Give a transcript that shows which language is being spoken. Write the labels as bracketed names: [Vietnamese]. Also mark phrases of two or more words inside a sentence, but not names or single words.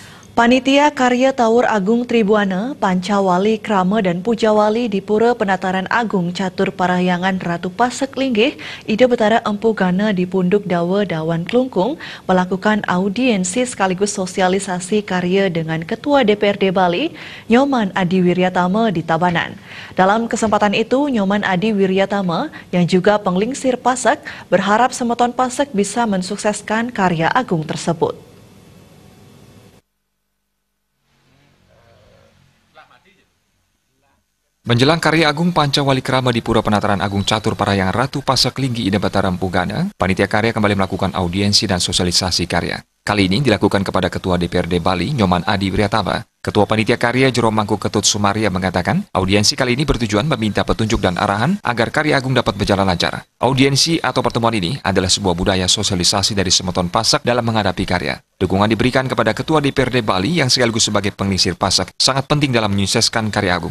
[Indonesian] Panitia Karya Tawur Agung Tribuana, Pancawali Krama dan Pujawali di Pura Penataran Agung Catur Parahyangan Ratu Pasek Linggih, Ida Betara Empu Gana di Punduk Dawa Dawan Klungkung melakukan audiensi sekaligus sosialisasi karya dengan Ketua DPRD Bali, Nyoman Adi Wiryatama di Tabanan. Dalam kesempatan itu, Nyoman Adi Wiryatama yang juga penglingsir Pasek berharap Semeton Pasek bisa mensukseskan karya agung tersebut. Menjelang karya agung Pancawali Krama di Pura Penataran Agung Catur Parahyangan Ratu Pasek Linggih Ida Betara Empu Gana, panitia karya kembali melakukan audiensi dan sosialisasi karya. Kali ini dilakukan kepada Ketua DPRD Bali, Nyoman Adi Wiryatama. Ketua Panitia Karya Jero Mangku Ketut Sumaria mengatakan, audiensi kali ini bertujuan meminta petunjuk dan arahan agar karya agung dapat berjalan lancar. Audiensi atau pertemuan ini adalah sebuah budaya sosialisasi dari Semeton Pasek dalam menghadapi karya. Dukungan diberikan kepada Ketua DPRD Bali yang sekaligus sebagai penglingsir Pasek sangat penting dalam menyukseskan karya agung.